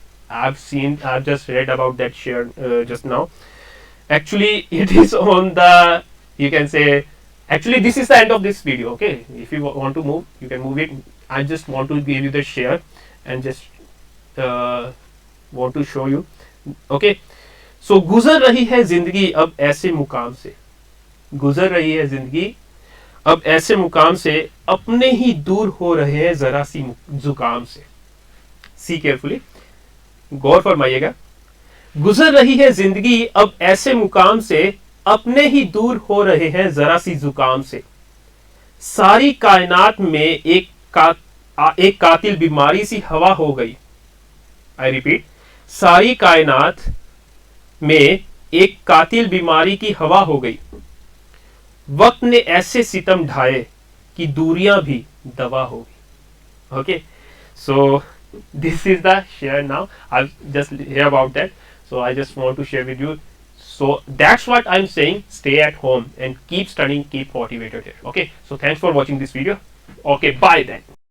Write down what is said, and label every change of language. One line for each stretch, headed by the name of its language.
English: I've just read about that share just now. Actually it is on the, you can say, actually this is the end of this video. Okay, if you want to move, you can move it. I just want to give you the share and just want to show you. Okay, so
Hindi: गुजर रही है जिंदगी अब ऐसे मुकाम से, गुजर रही है जिंदगी अब ऐसे मुकाम से, अपने ही दूर हो रहे हैं जरा सी जुकाम से.
English: see carefully,
Hindi: गौर फरमाइएगा. गुजर रही है जिंदगी अब ऐसे मुकाम से, अपने ही दूर हो रहे हैं जरा सी जुकाम से. सारी कायनात में एक कातिल बीमारी सी हवा हो गई. आई रिपीट, सारी कायनात में एक कातिल बीमारी की हवा हो गई. वक्त ने ऐसे सितम ढाए कि दूरियां भी दवा हो गई.
English: Okay, so this is the share now. I'll just hear about that. So I just want to share with you. So that's what I'm saying. Stay at home and keep studying, keep motivated here. Okay, so thanks for watching this video. Okay, bye then.